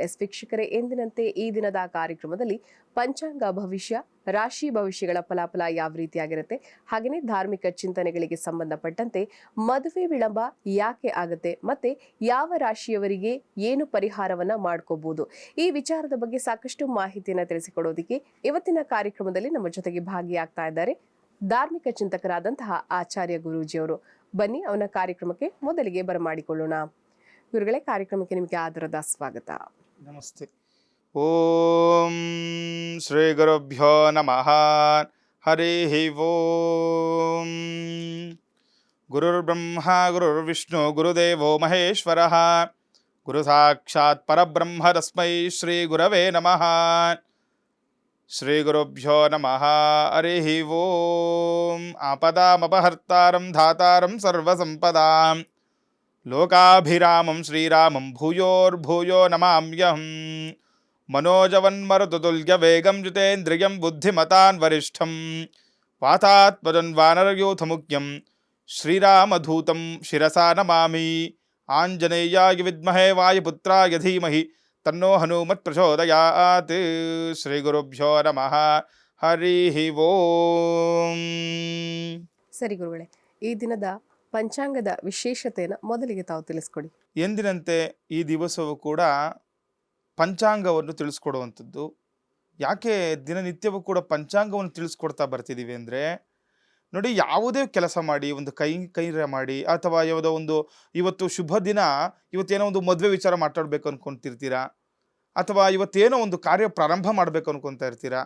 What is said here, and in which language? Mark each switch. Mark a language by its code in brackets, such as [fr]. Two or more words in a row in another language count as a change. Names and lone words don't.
[kn] ವೀಕ್ಷಕರೇ, ಎಂದಿನಂತೆ ಈ ದಿನದ ಕಾರ್ಯಕ್ರಮದಲ್ಲಿ ಪಂಚಾಂಗ ಭವಿಷ್ಯ, ರಾಶಿ ಭವಿಷ್ಯಗಳ ಫಲಾಫಲ ಯಾವ ರೀತಿಯಾಗಿರುತ್ತೆ, ಹಾಗೆಯೇ ಧಾರ್ಮಿಕ ಚಿಂತನೆಗಳಿಗೆ ಸಂಬಂಧಪಟ್ಟಂತೆ ಮದುವೆ ವಿಳಂಬ ಯಾಕೆ ಆಗುತ್ತೆ, ಮತ್ತೆ ಯಾವ ರಾಶಿಯವರಿಗೆ ಏನು ಪರಿಹಾರವನ್ನ ಮಾಡ್ಕೋಬಹುದು, ಈ ವಿಚಾರದ ಬಗ್ಗೆ ಸಾಕಷ್ಟು ಮಾಹಿತಿಯನ್ನು ತಿಳಿಸಿಕೊಡೋದಕ್ಕೆ ಇವತ್ತಿನ ಕಾರ್ಯಕ್ರಮದಲ್ಲಿ ನಮ್ಮ ಜೊತೆಗೆ ಭಾಗಿಯಾಗ್ತಾ ಇದ್ದಾರೆ ಧಾರ್ಮಿಕ ಚಿಂತಕರಾದಂತಹ ಆಚಾರ್ಯ ಗುರೂಜಿಯವರು. ಬನ್ನಿ ಅವನ ಕಾರ್ಯಕ್ರಮಕ್ಕೆ ಮೊದಲಿಗೆ ಬರಮಾಡಿಕೊಳ್ಳೋಣ. ಗುರುಗಳೇ, ಕಾರ್ಯಕ್ರಮಕ್ಕೆ ನಿಮಗೆ ಆದರದ ಸ್ವಾಗತ. ನಮಸ್ತೆ. [sa] ಓಂ ಶ್ರೀ ಗುರುಭ್ಯೋ ನಮಃ. ಹರಿ ಓಂ. ಗುರುರ್ಬ್ರಹ್ಮ ಗುರುರ್ವಿಷ್ಣು ಗುರುದೇವೋ ಮಹೇಶ್ವರಃ. ಗುರು ಸಾಕ್ಷಾತ್ ಪರಬ್ರಹ್ಮ ತಸ್ಮೈ ಶ್ರೀ ಗುರವೇ ನಮಃ. ಶ್ರೀ ಗುರುಭ್ಯೋ ನಮಃ. ಹರಿ ಓಂ. ಆಪದಾಮಪಹರ್ತಾರಂ ಧಾತಾರಂ ಸರ್ವಸಂಪದಾಂ ಲೋಕಾಭಿರಾಮಂ ಶ್ರೀರಾಮಂ ಭೂಯೋರ್ಭೂಯೋ ನಮಾಮ್ಯಹಂ. ಮನೋಜವನ್ಮರುತುಲ್ಯ ವೇಗಂ ಜಿತೇಂದ್ರಿಯಂ ಬುದ್ಧಿಮತಾನ್ ವರಿಷ್ಠಂ ವಾತಾತ್ಮಜನ್ ವಾನರಯೂಥಮುಖ್ಯಂ ಶ್ರೀರಾಮಧೂತಂ ಶಿರಸಾ ನಮಾಮಿ. ಆಂಜನೇಯಾಯ ವಿದ್ಮಹೇ ವಾಯುಪುತ್ರಾಯ ಧೀಮಹಿ ತನ್ನೋ ಹನುಮತ್ ಪ್ರಚೋದಯಾತ್. ಶ್ರೀ ಗುರುಭ್ಯೋ ನಮಃ. ಹರಿ ಓಂ. [kn] ಸರಿ ಗುರುಗಳೇ, ಈ ದಿನದ ಪಂಚಾಂಗದ ವಿಶೇಷತೆಯನ್ನು ಮೊದಲಿಗೆ ತಾವು ತಿಳಿಸ್ಕೊಡಿ. ಎಂದಿನಂತೆ ಈ ದಿವಸವೂ ಕೂಡ ಪಂಚಾಂಗವನ್ನು ತಿಳಿಸ್ಕೊಡುವಂಥದ್ದು. ಯಾಕೆ ದಿನನಿತ್ಯವೂ ಕೂಡ ಪಂಚಾಂಗವನ್ನು ತಿಳಿಸ್ಕೊಡ್ತಾ ಬರ್ತಿದ್ದೀವಿ ಅಂದರೆ, ನೋಡಿ, ಯಾವುದೇ ಕೆಲಸ ಮಾಡಿ, ಒಂದು ಕೈರ ಮಾಡಿ, ಅಥವಾ ಯಾವುದೋ ಒಂದು ಇವತ್ತು ಶುಭ ದಿನ, ಇವತ್ತೇನೋ ಒಂದು ಮದುವೆ ವಿಚಾರ ಮಾತಾಡಬೇಕು ಅನ್ಕೊಂತಿರ್ತೀರಾ, ಅಥವಾ ಇವತ್ತೇನೋ ಒಂದು ಕಾರ್ಯ ಪ್ರಾರಂಭ ಮಾಡಬೇಕು ಅನ್ಕೊತಾ ಇರ್ತೀರಾ.